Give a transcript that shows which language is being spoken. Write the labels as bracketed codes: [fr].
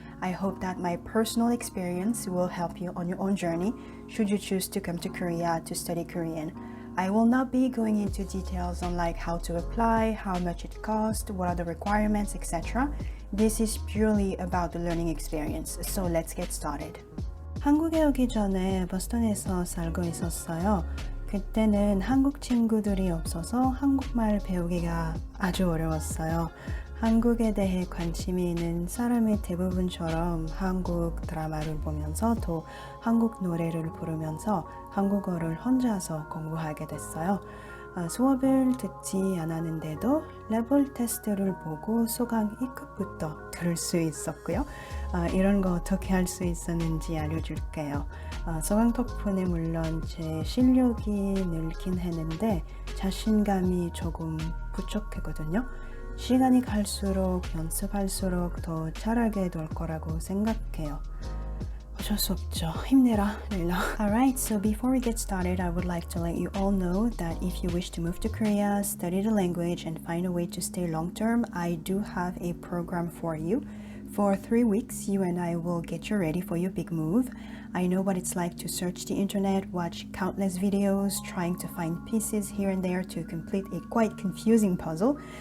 [en] I hope that my personal experience will help you on your own journey should you choose to come to Korea to study Korean. I will not be going into details on like how to apply, how much it costs, what are the requirements, etc. This is purely about the learning experience. So let's get started. [ko] 한국에 오기 전에 버스턴에서 살고 있었어요. 그때는 한국 친구들이 없어서 한국말 배우기가 아주 어려웠어요. 한국에 대해 관심이 있는 사람의 대부분처럼 한국 드라마를 보면서 또 한국 노래를 부르면서 한국어를 혼자서 공부하게 됐어요. 수업을 듣지 않았는데도 레벨 테스트를 보고 소강 2급부터 들을 수 있었고요. 이런 거 어떻게 할 수 있었는지 알려줄게요. 소강 덕분에 물론 제 실력이 늘긴 했는데 자신감이 조금 부족했거든요. 시간이 갈수록 연습할수록 더 잘하게 될 거라고 생각해요. 어쩔 수 없죠. 힘내라, 레이라. [en] Alright, so before we get started, I would like to let you all know that if you wish to move to Korea, study the language, and find a way to stay long term, I do have a program for you. For 3 weeks, you and I will get you ready for your big move. I know what it's like to search the internet, watch countless videos, trying to find pieces here and there to complete a quite confusing puzzle.